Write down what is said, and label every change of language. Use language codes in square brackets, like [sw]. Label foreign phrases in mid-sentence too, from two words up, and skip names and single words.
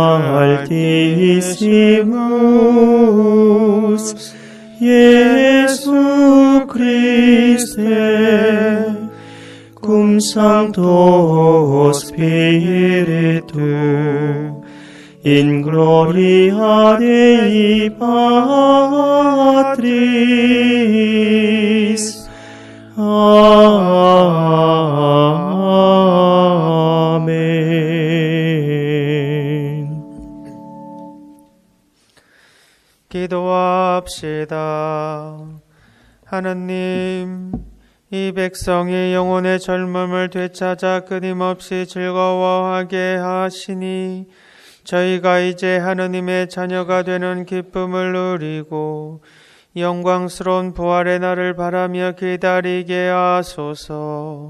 [la] altissimus, Iesu Christe, cum Sancto Spiritu, in gloria Dei Patris. [ko] 아멘. 기도합시다. 하느님, 이 백성이 영혼의 젊음을 되찾아 끊임없이 즐거워하게 하시니 저희가 이제 하느님의 자녀가 되는 기쁨을 누리고 영광스러운 부활의 날을 바라며 기다리게 하소서.